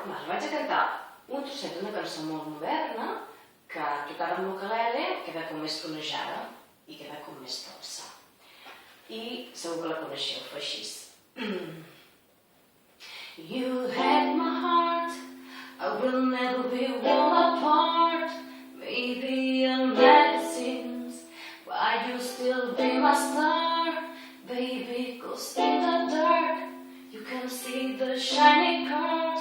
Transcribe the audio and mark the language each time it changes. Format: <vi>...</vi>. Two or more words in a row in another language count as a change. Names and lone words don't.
<ca>vaig a cantar un trosset d'una cançó molt moderna que tocada amb l'ukelele queda com més tonejada i queda com més dolça. I segur que la coneixeu, fa així.</ca> <en>You had my heart, I will never be worn apart. Maybe in medicines, but you still be my star. Baby, 'cause in the dark, you can see the shiny cars.</en>